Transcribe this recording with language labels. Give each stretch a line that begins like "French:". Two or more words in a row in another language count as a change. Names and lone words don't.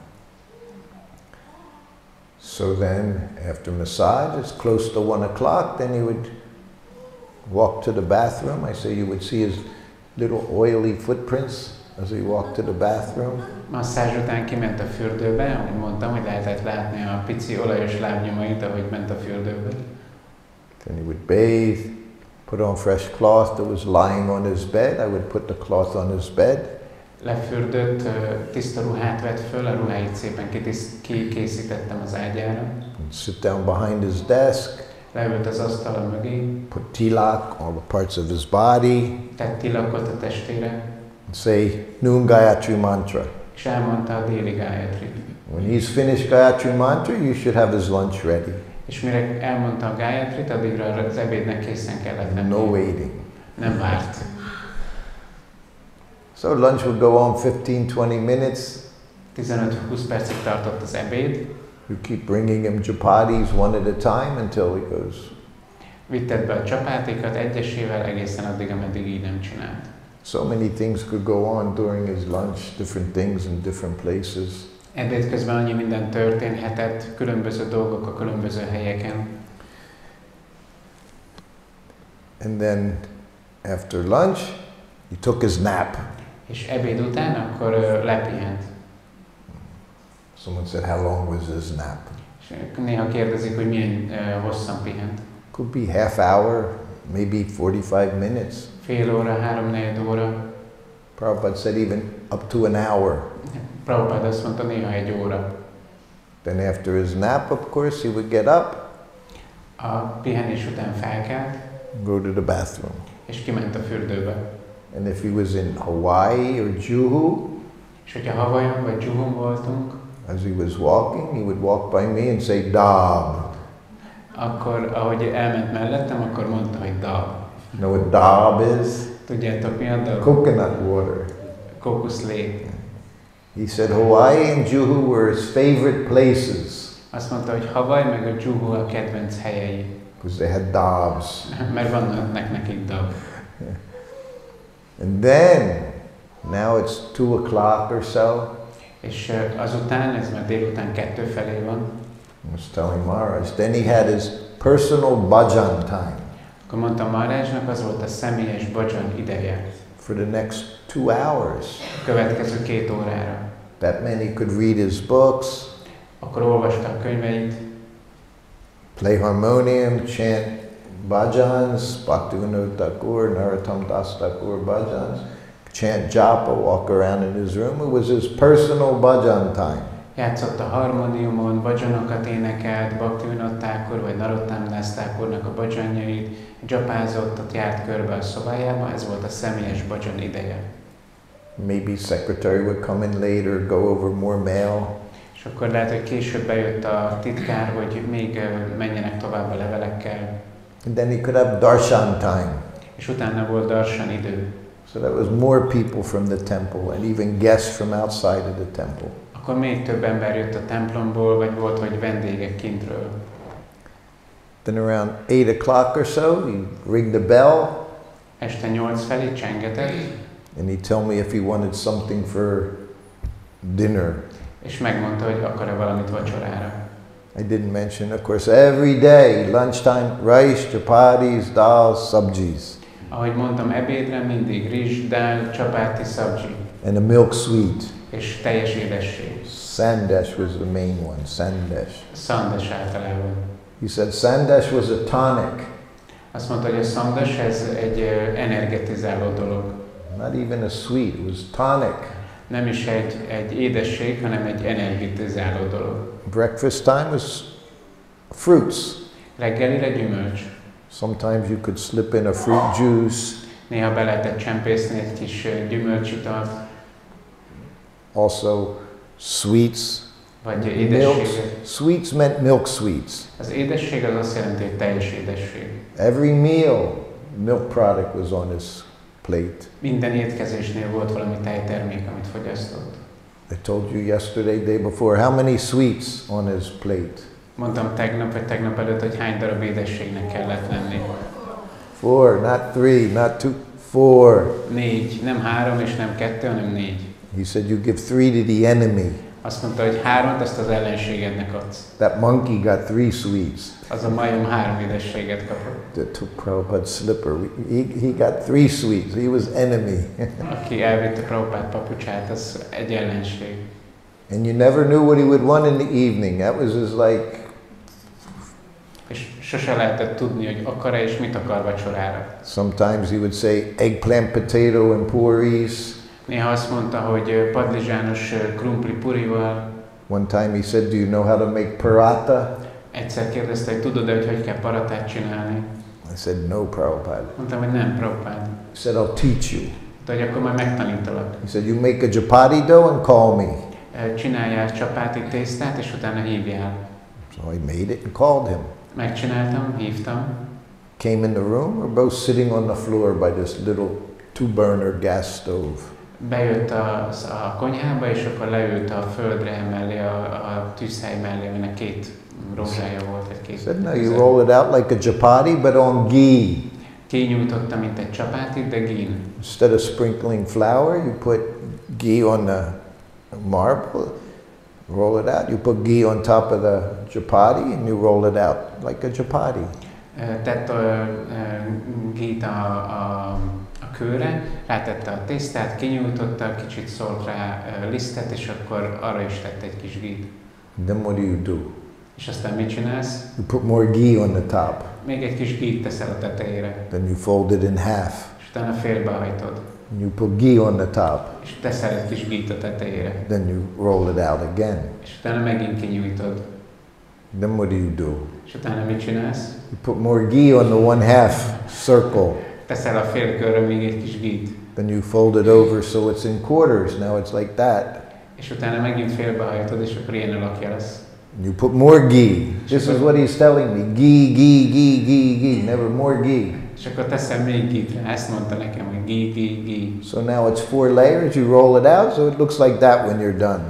English: So then, after massage, it's close to 1 o'clock, then he would walk to the bathroom. I say you would see his little oily footprints as he walked to the bathroom.
Hungarian: Masszázs után kiment a fürdőbe, ahogy mondtam, hogy lehetett látni a pici olajos lábnyomait, ahogy ment a fürdőbe.
English: Then he would bathe, put on fresh cloth that was lying on his bed. I would put the cloth on his bed.
Hungarian: Lefürdött, tiszta ruhát vett föl, a ruháit szépen kikészítettem az ágyára.
English: And sit down behind his desk.
Hungarian: Leült az asztal mögé.
English: Put tilak, all the parts of his body.
Hungarian: Tett tilakot a testére.
English: And say Noon Gayatri Mantra.
Hungarian: És elmondta a déli Gayatrit.
English: When he's finished Gayatri Mantra, you should have his lunch ready.
Hungarian: És mire elmondta a Gayatrit, addigra az ebédnek készen kellett lenni.
English: No waiting.
Hungarian: Nem várt.
English: So lunch would go on 15-20 minutes.
Hungarian: 15-20 percig tartott az ebéd.
English: You keep bringing him chapatis one at a time until he goes.
Hungarian: Vitted be a csapátékat egyesével egészen addig, ameddig így nem csinált.
English: So many things could go on during his lunch, different things in different places.
Hungarian: Ebéd közben annyi minden történhetett, különböző dolgok a különböző helyeken.
English: And then after lunch, he took his nap.
Hungarian: És ebéd után akkor lepihent.
English: Someone said, how long was his nap?
Hungarian: És néha kérdezik, hogy milyen hosszan pihent.
English: Could be half hour, maybe 45 minutes.
Hungarian: Fél óra, 3-4 óra.
English: Prabhupada said even up to an hour.
Hungarian: Prabhupada azt mondta, néha 1 óra.
English: Then after his nap, of course, he would get up.
Hungarian: A pihenés után felkelt.
English: Go to the bathroom.
Hungarian: És kiment a fürdőbe.
English: And if he was in Hawaii or Juhu,
Hungarian: és hogyha Hawaiion vagy Juhun voltunk,
English: as he was walking, he would walk by me and say, Dab.
Hungarian: Akkor, ahogy elment mellettem, akkor mondta, hogy Dab.
English: You know what Dab is?
Hungarian: Tudjátok mi a Dab?
English: Coconut water.
Hungarian: Kókuszlé.
English: He said Hawaii and Juhu were his favorite places.
Hungarian: Azt mondta, hogy Hawaii meg a Juhu a kedvenc helyei.
English: Because they had dabs.
Hungarian: Mert vannak nekik dab.
English: And then, now it's 2 o'clock or so.
Hungarian: És azután, ez már délután 2 felé van.
English: I was telling Maharaj, then he had his personal bhajan time.
Hungarian: Akkor mondtam Maharajnak, az volt a személyes bhajan ideje.
English: For the next 2 hours.
Hungarian: A következő 2 órára.
English: That meant he could read his books.
Hungarian: Akkor olvasta a könyveit.
English: Play harmonium, chant bhajans, Bhaktivinoda Thakur, Narottam Das Thakur bhajans, chant japa, walk around in his room. It was his personal bhajan time.
Hungarian: Játszott a harmóniumon, bhajanokat énekelt, Bhaktivinoda Thakur vagy Narottam Das Thakurnak a bhajanjait, japázott, ott járt körbe a szobájába, ez volt a személyes bhajan ideje.
English: Maybe secretary would come in later, go over more mail.
Hungarian: És akkor lehet, hogy később bejött a titkár, hogy még menjenek tovább a levelekkel.
English: And then he could have darshan time.
Hungarian: És utána volt darshan idő.
English: So that was more people from the temple and even guests from outside of the temple.
Hungarian: Akkor még több ember jött a templomból, vagy volt, hogy vendégek kintről.
English: Then around 8 o'clock or so, he ring the bell.
Hungarian: Este 8 felé csengetett.
English: And he'd tell me if he wanted something for dinner.
Hungarian: És megmondta, hogy akar-e valamit vacsorára.
English: I didn't mention, of course, every day, lunchtime, rice, chapatis, dal, sabjis.
Hungarian: Ahogy mondtam, ebédre mindig rizs, dál, csapáti, szabzsi.
English: And a milk sweet.
Hungarian: És teljes édesség.
English: Sandesh was the main one, sandesh.
Hungarian: Szandes általában.
English: He said sandesh was a tonic.
Hungarian: Azt mondta, hogy a szandes ez egy energetizáló dolog.
English: Not even a sweet, it was tonic.
Hungarian: Nem is egy édesség, hanem egy energetizáló dolog.
English: Breakfast time was fruits.
Hungarian: Reggelire gyümölcs.
English: Sometimes you could slip in a fruit juice.
Hungarian: Néha be lehetett csempészni egy kis gyümölcsitalt.
English: Also sweets.
Hungarian: Vagy édességet.
English: Sweets meant milk sweets.
Hungarian: Az édesség az azt jelenti, hogy teljes édesség.
English: Every meal milk product was on his plate.
Hungarian: Minden étkezésnél volt valami tejtermék, amit fogyasztott.
English: I told you yesterday, day before, how many sweets on his plate?
Hungarian: Mondtam tegnap vagy tegnap előtt, hogy hány darab édességnek kellett lenni.
English: 4, not 3, not 2, 4.
Hungarian: 4, nem 3 és nem 2, hanem 4.
English: He said you give 3 to the enemy.
Hungarian: Azt mondta, hogy 3-at azt az ellenségednek adsz.
English: That monkey got 3 sweets.
Hungarian: Az a majom 3 édességet kapott.
English: That took Prabhupada's slipper. He got 3 sweets. He was enemy.
Hungarian: Aki elvitte Prabhupád papucsát, az egy ellenség.
English: And you never knew what he would want in the evening. That was his like...
Hungarian: És sose lehetett tudni, hogy akar-e és mit akar vacsorára.
English: Sometimes he would say eggplant, potato and puris.
Hungarian: Néha azt mondta, hogy padlizsános krumpli purival.
English: One time he said, do you know how to make paratha?
Hungarian: Egyszer kérdezte, hogy tudod-e, hogy kell paratát csinálni?
English: I said, no, Prabhupada.
Hungarian: Mondtam, hogy nem, Prabhupád.
English: He said, I'll teach you.
Hungarian: De hogy akkor majd megtanítalak.
English: He said, you make a chapati dough and call me.
Hungarian: Csináljál csapáti tésztát, és utána hívjál.
English: So I made it and called him.
Hungarian: Megcsináltam, hívtam.
English: Came in the room, we're both sitting on the floor by this little 2-burner gas stove.
Hungarian: Bejött a konyhába, és akkor leült a földre mellé, a tűzhely mellé, aminek 2 rózsája volt, vagy 2.
English: Said, no, you roll it out like a chapati, but on ghee.
Hungarian: Kinyújtotta, mint egy csapátit, de ghin.
English: Instead of sprinkling flour, you put ghee on the marble, roll it out. You put ghee on top of the chapati, and you roll it out like a chapati.
Hungarian: Tett gít a kőre, rátette a tésztát, kinyújtotta, kicsit szólt rá lisztet, és akkor arra is tett egy kis gít.
English: Then what do?
Hungarian: És aztán mit csinálsz?
English: You put more ghee on the top.
Hungarian: Még egy kis gít teszel a tetejére.
English: Then you fold it in half.
Hungarian: És utána félbehajtod.
English: And you put ghee on the top.
Hungarian: És teszel egy kis gít a tetejére.
English: Then you roll it out again.
Hungarian: És utána megint kinyújtod.
English: Then what do?
Hungarian: És utána mit csinálsz?
English: You put more ghee on the 1/2 circle.
Hungarian: Teszel a félkörre még egy kis gít.
English: Then you fold it over so it's in quarters. Now it's like that.
Hungarian: És utána megint félbehajtod, és akkor ilyen alakja lesz.
English: You put more ghee. This is what he's telling me. Ghee, ghee, ghee, ghee, ghee. Never more ghee.
Hungarian: És akkor teszel még gítre. Ezt mondta nekem, hogy ghee.
English: So now it's 4 layers. You roll it out, so it looks like that when you're done.